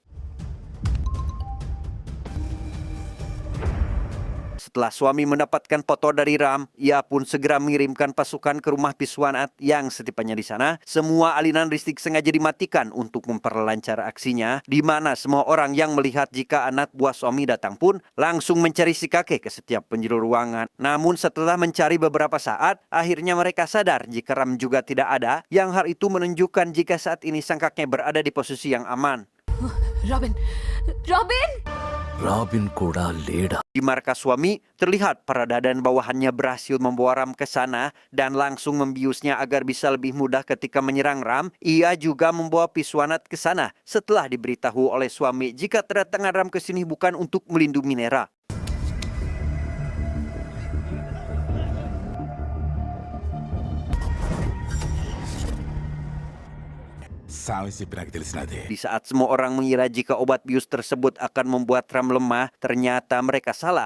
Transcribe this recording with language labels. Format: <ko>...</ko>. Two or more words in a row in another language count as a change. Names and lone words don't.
<id>Setelah suami mendapatkan foto dari Ram, ia pun segera mengirimkan pasukan ke rumah Piswanat yang setibanya di sana, semua aliran listrik sengaja dimatikan untuk memperlancar aksinya, di mana semua orang yang melihat jika anak buah suami datang pun langsung mencari si kakek ke setiap penjuru ruangan. Namun setelah mencari beberapa saat, akhirnya mereka sadar jika Ram juga tidak ada, yang hal itu menunjukkan jika saat ini sang kakek berada di posisi yang aman.</id> <te>రాబిన్ రాబిన్ రాబిన్ కూడా లేడా?</te> <id>Di markas suami, terlihat Parada dan bawahannya berhasil membawa Ram ke sana dan langsung membiusnya agar bisa lebih mudah ketika menyerang Ram. Ia juga membawa Piswanat ke sana setelah diberitahu oleh suami jika kedatangan Ram ke sini bukan untuk melindungi Nera. Di saat semua orang mengira jika obat bius tersebut akan membuat Ram lemah, ternyata mereka salah.</id>